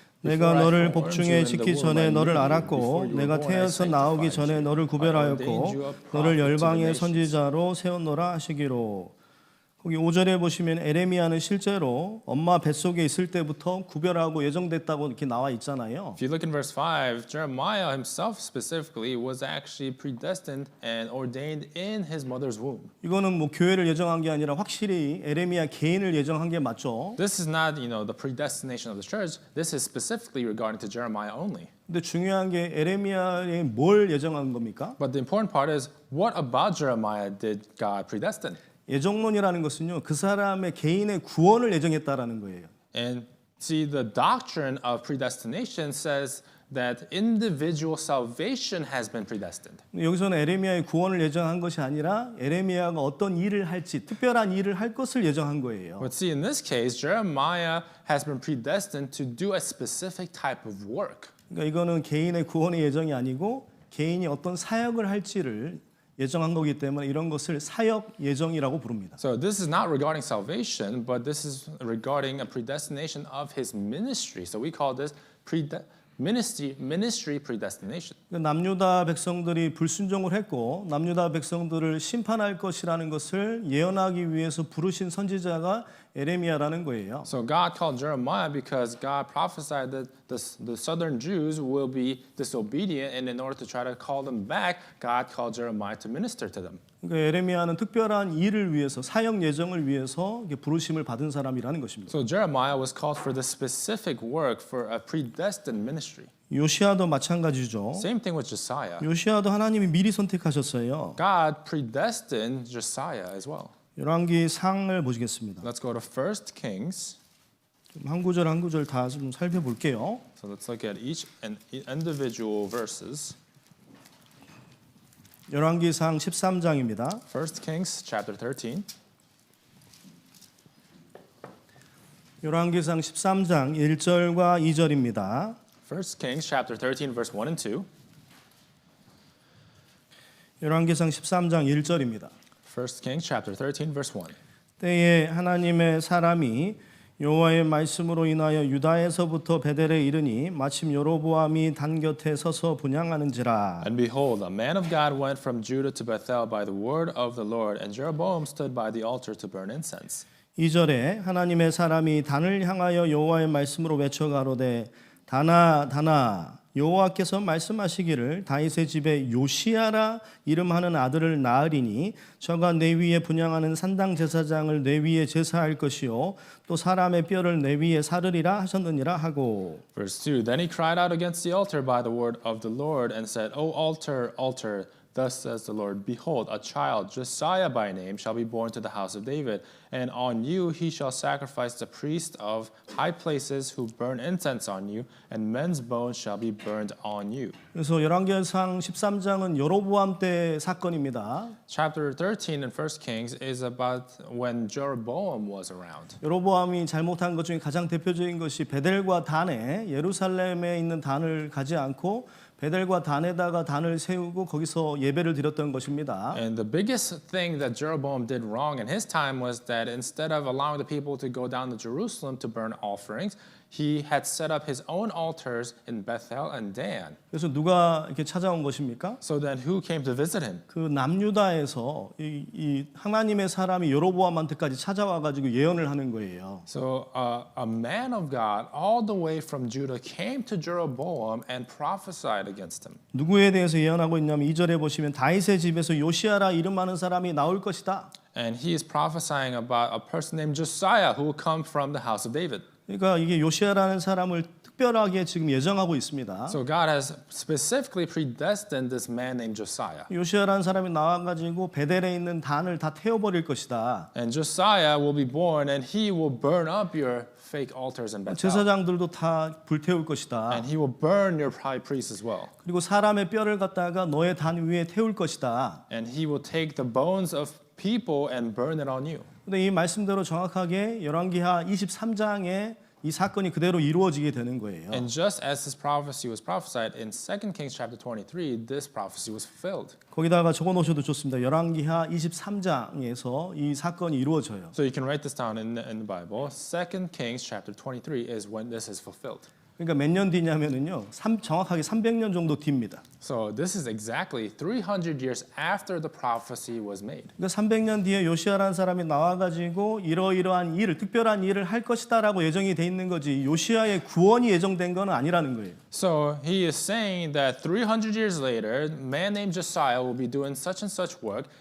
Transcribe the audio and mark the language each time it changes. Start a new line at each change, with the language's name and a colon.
Korean: 내가 너를 복중에 짓기 전에 너를 알았고 내가 태어서 나오기 전에 너를 구별하였고 너를 열방의 선지자로 세웠노라 하시기로. 거기 5절에 보시면 에레미야는 실제로 엄마 뱃속에 있을 때부터 구별하고 예정됐다고 이렇게 나와 있잖아요.
English: If you look in verse 5, Jeremiah himself specifically was actually predestined and ordained in his mother's womb.
Korean: 이거는 뭐 교회를 예정한 게 아니라 확실히 에레미야 개인을 예정한 게 맞죠.
English: This is not, the predestination of the church. This is specifically regarding to Jeremiah only.
Korean: 근데 중요한 게 에레미야에 뭘 예정한 겁니까?
English: But the important part is, what about Jeremiah did God predestine?
Korean: 예정론이라는 것은요 그 사람의 개인의 구원을 예정했다라는 거예요.
English: And see, the doctrine of predestination says that individual salvation has been predestined.
Korean: 여기서는 에레미야의 구원을 예정한 것이 아니라 에레미야가 어떤 일을 할지 특별한 일을 할 것을 예정한 거예요.
English: But see, in this case, Jeremiah has been predestined to do a specific type of work.
Korean: 그러니까 이거는 개인의 구원의 예정이 아니고 개인이 어떤 사역을 할지를 예정한 거기 때문에 이런 것을 사역 예정이라고 부릅니다.
English: So this is not regarding salvation, but this is regarding a predestination of his ministry. So we call this ministry predestination.
Korean: 남유다 백성들이 불순종을 했고 남유다 백성들을 심판할 것이라는 것을 예언하기 위해서 부르신 선지자가 에레미야라는 거예요.
English: So God called Jeremiah because God prophesied that the southern Jews will be disobedient, and in order to try to call them back, God called Jeremiah to minister to them.
Korean: 그러니까 에레미야는 특별한 일을 위해서 사역 예정을 위해서 부르심을 받은 사람이라는 것입니다.
English: So Jeremiah was called for the specific work for a predestined ministry.
Korean: 요시야도 마찬가지죠.
English: Same thing with Josiah.
Korean: 요시야도 하나님이 미리 선택하셨어요.
English: God predestined Josiah as well.
Korean: 열왕기 상을 보시겠습니다.
English: Let's go to 1 Kings.
Korean: 한 구절 한 구절 다 좀 살펴볼게요.
English: So let's look at each and individual verses.
Korean: 열왕기상 13장입니다.
English: 1 Kings chapter 13.
Korean: 열왕기상 13장 1절과 2절입니다.
English: 1 Kings chapter 13 verse 1 and 2.
Korean: 열왕기상 13장 1절입니다.
English: 1 Kings chapter 13 verse 1.
Korean: 때에 하나님의 사람이 여호와의 말씀으로 인하여 유다에서부터 베델에 이르니 마침 여로보암이 단 곁에 서서 분향하는지라.
English: And behold, a man of God went from Judah to Bethel by the word of the Lord, and Jeroboam stood by the altar to burn incense.
Korean: 2절에 하나님의 사람이 단을 향하여 여호와의 말씀으로 외쳐 가로되 다나 다나 여호와께서 말씀하시기를 다윗의 집에 요시야라 이름하는 아들을 낳으리니 저가 내 위에 분향하는 산당 제사장을 내 위에 제사할 것이요 또 사람의 뼈를 내 위에 사르리라 하셨느니라 하고.
English: Verse 2. Then he cried out against the altar by the word of the Lord and said, O altar, altar, thus says the Lord, behold, a child, Josiah by name, shall be born to the house of David, and on you he shall sacrifice the priests of high places who burn incense on you, and men's bones shall be burned on you.
Korean: 그래서 열왕기상 13장은 여로보암 때 사건입니다.
English: Chapter 13 in 1 Kings is about when Jeroboam was around.
Korean: 여로보암이 잘못한 것 중에 가장 대표적인 것이 베델과 단에 예루살렘에 있는 단을 가지 않고 베델과 단에다가 단을 세우고 거기서 예배를 드렸던 것입니다.
English: And the biggest thing that Jeroboam did wrong in his time was that instead of allowing the people to go down to Jerusalem to burn offerings, he had set up his own altars in Bethel and Dan.
Korean: 그래서 누가 이렇게 찾아온 것입니까?
English: So then who came to visit him?
Korean: 그 남유다에서 이 하나님의 사람이 여로보암한테까지 찾아와 가지고 예언을 하는 거예요.
English: So a man of God all the way from Judah came to Jeroboam and prophesied against him.
Korean: 누구에 대해서 예언하고 있냐면 2절에 보시면 다윗의 집에서 요시아라 이름 많은 사람이 나올 것이다.
English: And he is prophesying about a person named Josiah who will come from the house of David.
Korean: 그러니까 이게 요시아라는 사람을 특별하게 지금 예정하고 있습니다.
English: So God has specifically predestined this man named Josiah.
Korean: 요시아라는 사람이 나와가지고 베델에 있는 단을 다 태워버릴 것이다.
English: And Josiah will be born and he will burn up your fake altars in Bethel.
Korean: 제사장들도 다 불태울 것이다.
English: And he will burn your high priests as well.
Korean: 그리고 사람의 뼈를 갖다가 너의 단 위에 태울 것이다.
English: And he will take the bones of people and burn it on you.
Korean: 근데 이 말씀대로 정확하게 열왕기하 23장에 이 사건이 그대로 이루어지게 되는 거예요.
English: And just as this prophecy was prophesied in 2 Kings chapter 23, this prophecy was fulfilled.
Korean: 거기다가 적어 놓으셔도 좋습니다. 열왕기하 23장에서 이 사건이 이루어져요.
English: So you can write this down in the Bible. 2 Kings chapter 23 is when this is fulfilled.
Korean: 그러니까 몇 년 뒤냐면은요. 정확하게 300년 정도 뒤입니다.
English: So this is exactly 300 years after the prophecy was made.
Korean: 그러니까 300년 뒤에 요시아라는 사람이 나와가지고 이러이러한 일을 특별한 일을 할 것이다라고 예정이 돼 있는 거지 요시아의 구원이 예정된 건 아니라는 거예요.
English: So he is saying that 300 years later, a man named Josiah will be doing such and such work.